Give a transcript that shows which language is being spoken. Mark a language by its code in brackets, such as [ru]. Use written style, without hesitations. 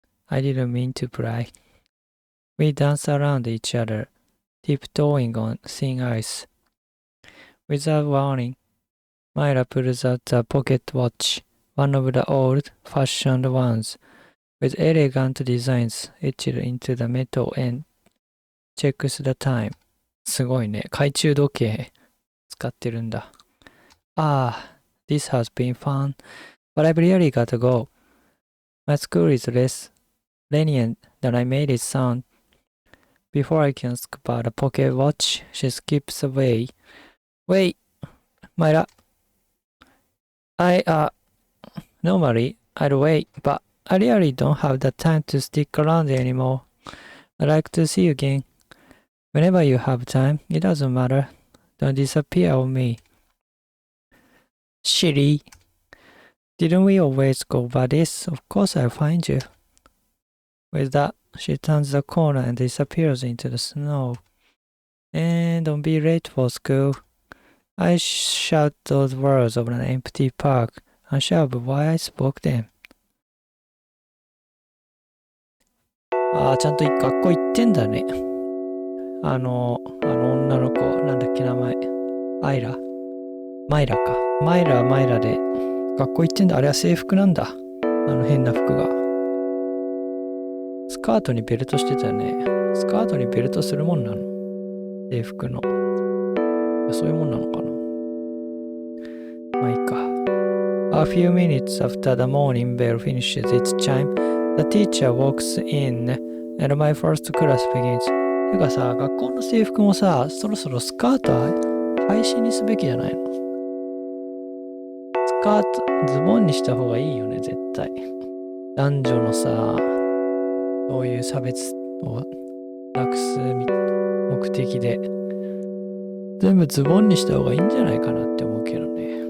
[en] I didn't mean to pry. We dance around each other, tiptoeing on thin ice. Without warning, Myra pulls out a pocket watch, one of the old-fashioned ones, with elegant designs etched into the metal and checks the time. [ja] すごいね。懐中時計使ってるんだ。 [en] This has been fun, but I've really got to go. My school is less lenient than I made it sound. Before I can ask about a pocket watch, she skips away. Wait, Myra. Normally I'd wait, but I really don't have the time to stick around anymore. I'd like to see you again. Whenever you have time, it doesn't matter. Don't disappear on me. Silly. Didn't we always go over this? Of course I'll find you. With that, she turns the corner and disappears into the snow. And don't be late for school. I shout those words over an empty park, unsure of why I spoke them. [ja] ちゃんと学校行ってんだね。女の子、なんだっけ名前。マイラか。マイラで学校行ってんだ。あれは制服なんだ。変な服が。スカートにベルトしてたよね。スカートにベルトするもんなの？制服の。そういうもんなのかな。まあいいか。 [en] A few minutes after the morning bell finishes its chime, the teacher walks in and my first class begins. [ja] てかさ、学校の制服もさ、そろそろスカート廃止にすべきじゃないの？スカート、ズボンにした方がいいよね、絶対。男女のさ、そういう差別をなくす目的で、全部ズボンにした方がいいんじゃないかなって思うけどね。